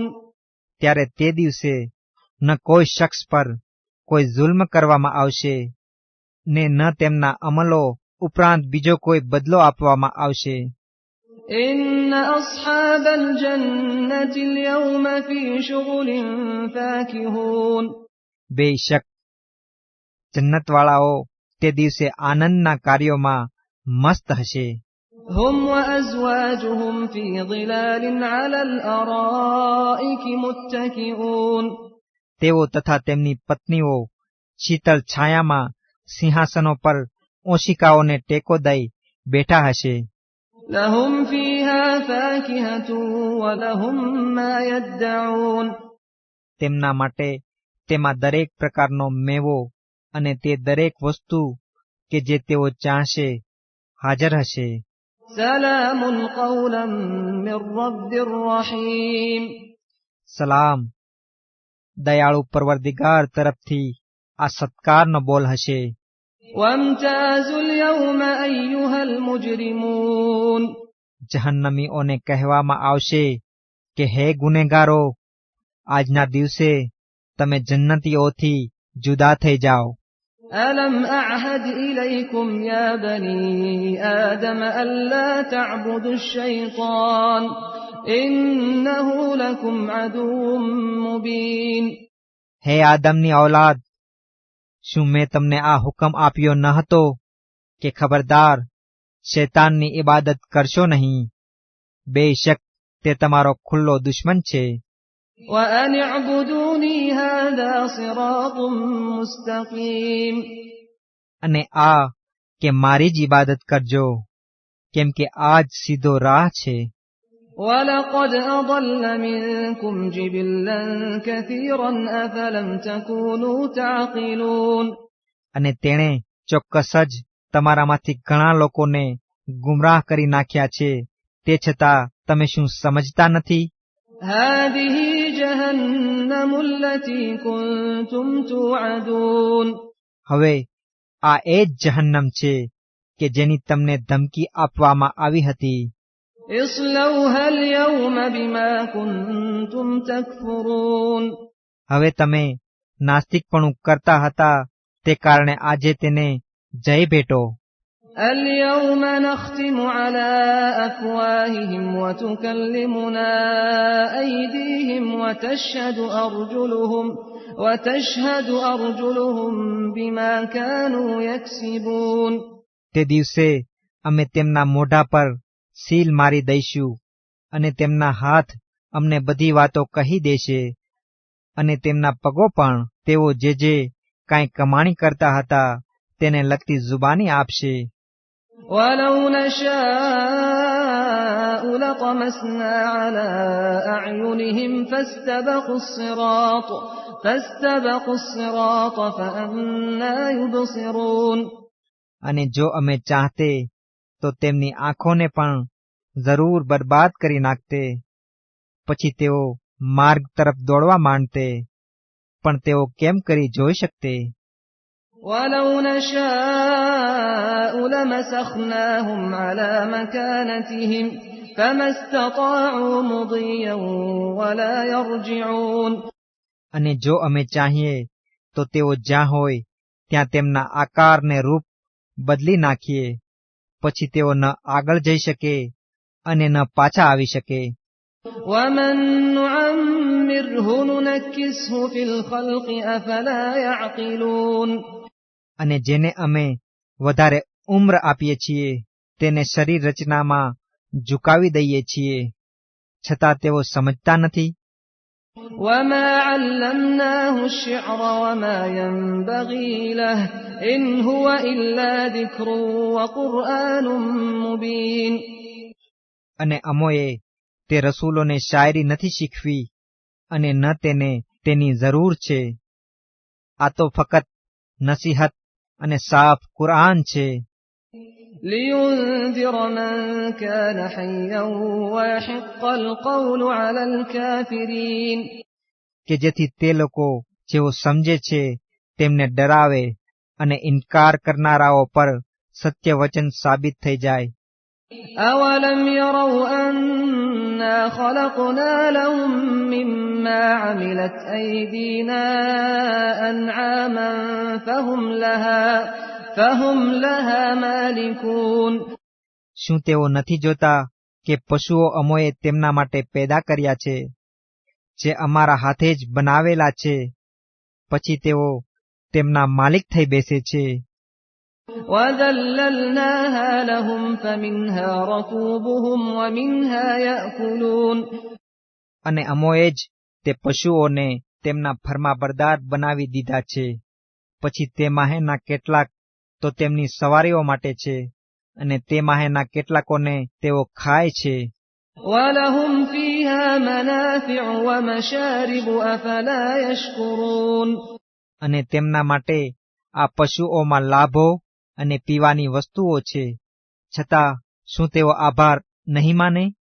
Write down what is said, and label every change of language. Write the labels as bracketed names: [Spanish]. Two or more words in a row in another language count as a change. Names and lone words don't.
[Gujarati] ત્યારે તે દિવસે ન કોઈ શખ્સ પર કોઈ જુલ્મ કરવામાં આવશે ને ન તેમના અમલો ઉપરાંત બીજો કોઈ બદલો આપવામાં આવશે. [Arabic] إن أصحاب الجنة اليوم في شغل فاكهون. [Gujarati] બેશક જન્નતવાળાઓ તે દિવસે આનંદના કાર્યોમાં મસ્ત હશે. [Arabic] هم وأزواجهم في ظلال على الأرائك متكئون. [Gujarati] તેઓ તથા તેમની પત્નીઓ શીતળ છાયામાં સિંહાસનો પર ઓશિકાઓને ટેકો દઈ બેઠા હશે. [Arabic] لهم فيها فاكهة ولهم ما يدعون. [Gujarati] તેમના માટે તેમાં દરેક પ્રકારનો મેવો અને તે દરેક વસ્તુ કે જે તેઓ ચાહશે હાજર હશે. [Arabic] سلام قولا من رب رحيم. [Gujarati] સલામ, દયાળુ પરવરદિગાર તરફથી આ સત્કારનો બોલ હશે. [Arabic] وامتازوا اليوم أيها المجرمون. [Gujarati] જહન્નમીઓને કહેવામાં આવશે કે હે ગુનેગારો, આજના દિવસે તમે જન્નતીઓથી જુદા થઈ જાઓ. [Arabic] ألم أعهد إليكم يا بني آدم ألا تعبدوا الشيطان إنه لكم عدو مبين. [Gujarati] હે આદમની ઔલાદ, શું મેં તમને આ હુકમ આપ્યો ન હતો કે ખબરદાર શૈતાનની ઇબાદત કરશો નહીં. બેશક તે તમારો ખુલ્લો દુશ્મન છે. [Arabic] وأن اعبدوني هذا صراط مستقيم. [Gujarati] અને આ કે મારી જ ઇબાદત કરજો, કેમ કે આ જ સીધો રાહ છે. [Arabic] ولقد أضل منكم جبلا كثيرا أفلم تكونوا تعقلون. [Gujarati] અને તેણે ચોક્કસ જ તમારામાંથી ઘણા લોકોને ગુમરાહ કરી નાખ્યા છે, તે છતાં તમે શું સમજતા નથી? [Arabic] هذه جهنم التي كنتم توعدون. [Gujarati] હવે આ એ જ જહન્નમ છે કે જેની તમને ધમકી આપવામાં આવી હતી. [Arabic] اصلوها اليوم بما كنتم تكفرون. [Gujarati] હવે તમે નાસ્તિકપણું કરતા હતા તે કારણે આજે તેને જય ભેટો. [Arabic] اليوم نختم على أفواههم وتكلمنا أيديهم وتشهد أرجلهم بما كانوا يكسبون. [Gujarati] તે દિવસે અમે તેમના મોઢા પર સીલ મારી દઈશું અને તેમના હાથ અમને બધી વાતો કહી દેશે અને તેમના પગો પણ તેઓ જે કાંઈ કમાણી કરતા હતા તેને લગતી જુબાની આપશે. [Arabic] ولو نشاء لطمسنا على أعينهم فاستبقوا الصراط فأنى يبصرون. [Gujarati] અને જો અમે ચાહતે તો તેમની આંખોને પણ જરૂર બરબાદ કરી નાખતે, પછી તેઓ માર્ગ તરફ દોડવા માંડતે, પણ તેઓ કેમ કરી જોઈ શકતે? [Arabic] ولو نشاء لمسخناهم على مكانتهم فما استطاعوا مضيا ولا يرجعون. [Gujarati] અને જો અમે ચાહીએ તો તેઓ જ્યાં હોય ત્યાં તેમના આકાર ને રૂપ બદલી નાખીએ, પછી તેઓ ન આગળ જઈ શકે અને ન પાછા આવી શકે. [Arabic] ومن نعمره ننكسه في الخلق أفلا يعقلون. [Gujarati] અને જેને અમે વધારે ઉમ્ર આપીએ છીએ તેને શરીર રચનામાં ઝુકાવી દઈએ છીએ, છતાં તેઓ સમજતા નથી. [Arabic] وما علمناه الشعر وما ينبغي له إن هو إلا ذكر وقرآن مبين. [Gujarati] અને અમોએ તે રસૂલોને શાયરી નથી શીખવી અને ન તેને તેની જરૂર છે. આ તો ફક્ત નસીહત અને સાફ કુરઆન છે. [Arabic] لينذر من كان حيا ويحق القول على الكافرين. [Gujarati] કે જેથી તે લોકો જેઓ સમજે છે તેમને ડરાવે અને ઇનકાર કરનારાઓ પર સત્ય વચન સાબિત થઈ જાય. [Arabic] أولم يروا أنا خلقنا لهم مما عملت أيدينا أنعاما فهم لها مالكون. [Gujarati] શું તેઓ નથી જોતા કે પશુઓ અમોએ તેમના માટે પેદા કર્યા છે, જે અમારા હાથે જ બનાવેલા છે, પછી તેઓ તેમના માલિક થઈ બેસે છે. [Arabic] وَذَلَّلْنَاهَا لَهُمْ فَمِنْهَا رَكُوبُهُمْ وَمِنْهَا يَأْكُلُونَ. [Gujarati] અને અમોએ જ તે પશુઓને તેમના ફરમાબરદાર બનાવી દીધા છે, પછી તે માહેના કેટલાક તો તેમની સવારીઓ માટે છે અને તે માહેના કેટલાકોને તેઓ ખાય છે. [Arabic] وَلَهُمْ فِيهَا مَنَافِعُ وَمَشَارِبُ أَفَلَا يَشْكُرُونَ. [Gujarati] અને તેમના માટે આ પશુઓમાં લાભો અને પીવાની વસ્તુઓ છે, છતાં શું તેઓ આભાર નહીં માને?